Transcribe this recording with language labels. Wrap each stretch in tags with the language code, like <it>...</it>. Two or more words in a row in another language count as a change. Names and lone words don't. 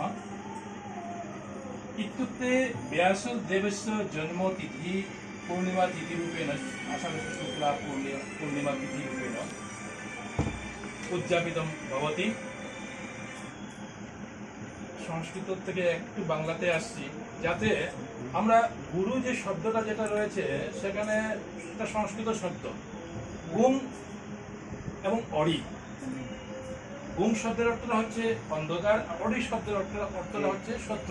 <sa>इत्युक्ते व्यासदेवस्य जन्मतिथि पूर्णिमा तिथि रूपेण आषाढशुक्ला पूर्णिमा तिथि रूपेण उद्यापितं भवति।</sa> <bn>সংস্কৃত থেকে একটু বাংলাতে আসছি, যাতে আমরা গুরু যে শব্দটা যেটা রয়েছে সেখানে একটা সংস্কৃত শব্দ গুম এবং অরি। গুম শব্দের অর্থটা হচ্ছে অন্ধকার, অরি শব্দের অর্থটা হচ্ছে শত্রু।</bn>